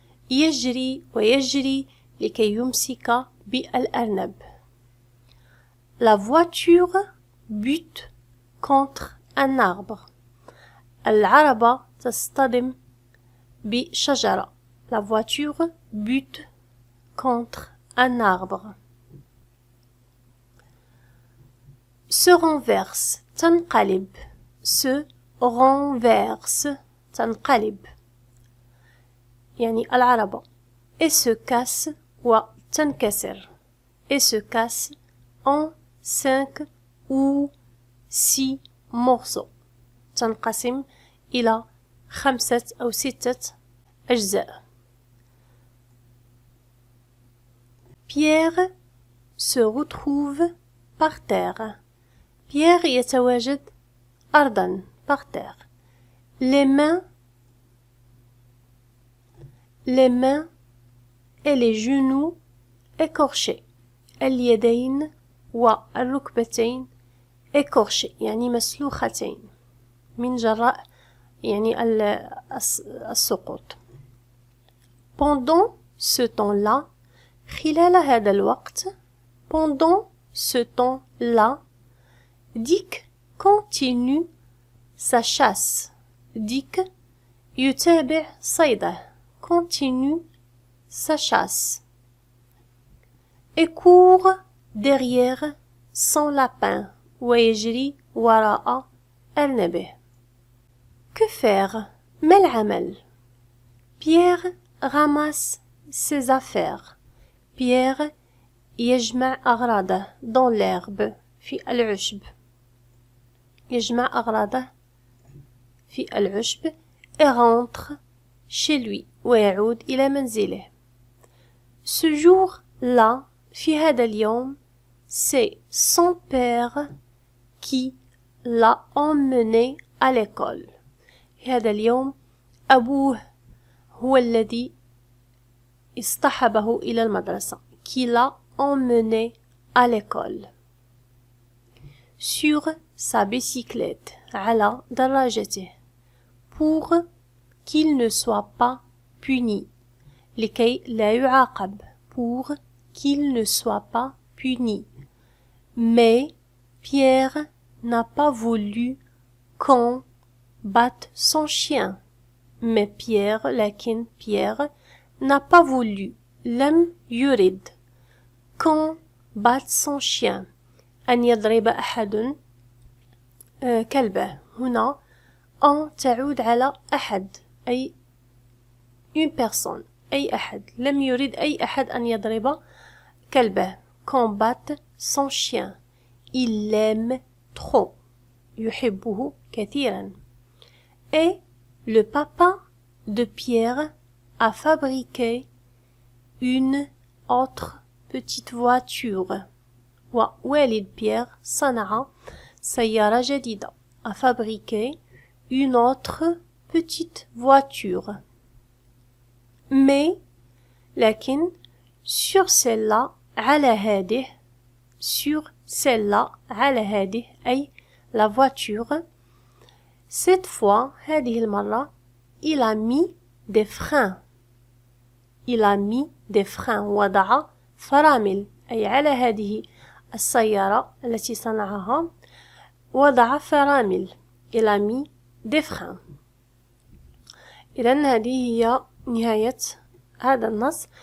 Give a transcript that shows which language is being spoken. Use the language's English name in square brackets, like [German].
[Arabic] يجري ويجري لكي يمسك بالأرنب. [French] La voiture bute contre un arbre. [Arabic] العربة تصطدم بشجرة. [French] La voiture bute contre un arbre. Se renverse, تنقلب. Se renverse, تنقلب. [Arabic] يعني العربة. [French] Et se casse وتنكسر. Et se casse en 5 ou 6 morceaux. [Arabic] تنقسم إلى 5 أو 6 أجزاء. [French] Pierre se retrouve par terre. [Arabic] Pierre يتواجد أرضا [French] par terre. Les mains et les genoux écorchés. [Arabic] اليدين والركبتين écorchés يعني مسلوختين من جراء يعني السقوط. [French] Pendant ce temps-là, [Arabic] خلال هذا الوقت, [French] pendant ce temps-là, Dick continue sa chasse. [Arabic] Dick يتابع صيده. [French] Continue sa chasse. Et court derrière son lapin. [Arabic] ويجري وراء أرنبه. [French] Que faire? [Arabic] ما العمل? [French] Pierre ramasse ses affaires. [Arabic] Pierre يجمع أغراضه [French] dans l'herbe [Arabic] في العشب. يجمع أغراضه في العشب [French] et rentre chez lui [Arabic] ويعود إلى منزله. [French] Ce jour-là, [Arabic] في هذا اليوم, [French] c'est son père qui l'a emmené à l'école. [Arabic] في هذا اليوم أبوه هو الذي اصطحبه إلى المدرسة. [French] Qui l'a emmené à l'école. Sur sa bicyclette. [Arabic] على دراجته. [French] Pour qu'il ne soit pas puni. [Arabic] لكي لا يعاقب. [French] Pour qu'il ne soit pas puni. Mais Pierre n'a pas voulu qu'on batte son chien. Mais Pierre, لكن Pierre n'a pas voulu. [Arabic] لم يرد [French] qu'on batte son chien. [Arabic] أن يضرب أحد كلبه. هنا أن تعود على أحد أي [French] une personne. [Arabic] أي أحد. لم يرد أي أحد أن يضرب كلبه. [French] qu'on batte son chien. Il l'aime trop. [Arabic] يحبه كثيرا. [French] Et le papa de Pierre a fabriqué une autre petite voiture. [Arabic] ووالد Pierre صنع سيارة جديدة. [French] A fabriqué une autre petite voiture. Mais لكن sur celle-là [Arabic] على هذه [French] sur celle-là على هذه أي la voiture. Cette fois [Arabic] هذه المرة [French] il a mis des freins. Il a mis des freins. [Arabic] وضع فرامل أي على هذه السيارة التي صنعها وضع فرامل. [French] Il a mis des freins. [Arabic] إذن هذه هي نهاية هذا النص.